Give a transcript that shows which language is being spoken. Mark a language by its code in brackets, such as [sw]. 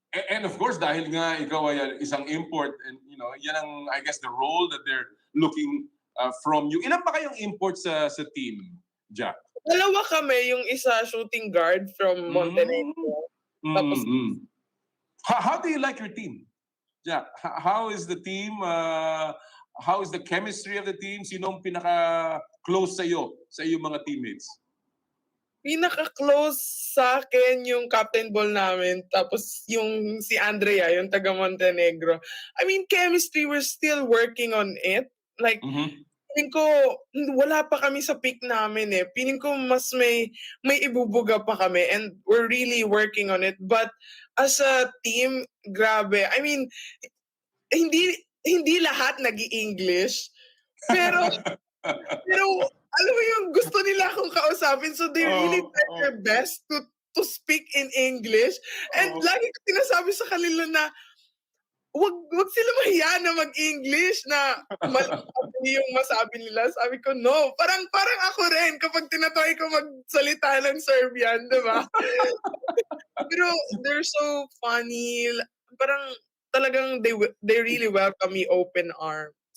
[en] And of course, [tl] dahil nga ikaw ay isang [en] import, and yan ang, I guess, the role that they're looking from you. [tl] Ilan pa kayong import sa team, Jack? Dalawa kami, yung isa shooting guard from Montenegro. Tapos, [en] how do you like your team, Jack? How is the team? How is the chemistry of the team? [tl] Sino ang pinaka-close sa iyong mga teammates? Pinaka-close sa akin yung captain ball namin, tapos yung si Andrea, yung taga Montenegro. [en] I mean, chemistry, we're still working on it. Like, [tl] piling ko, wala pa kami sa peak namin eh. Piling ko mas may ibubuga pa kami, [en] and we're really working on it. But as a team, grabe. I mean, [tl] hindi lahat nag-i-English, pero alam mo yung gusto nila akong kausapin, [en] so they really try their best to speak in English. [tl] And lagi ko sinasabi sa kanila na wag sila mahiya na mag-English, na mali yung masabi nila. Sabi ko, no. Parang ako rin kapag tinatry ko magsalita ng Serbian, di ba? Pero [en] they're so funny. [tl] Parang talagang [en] they really welcome me open arms.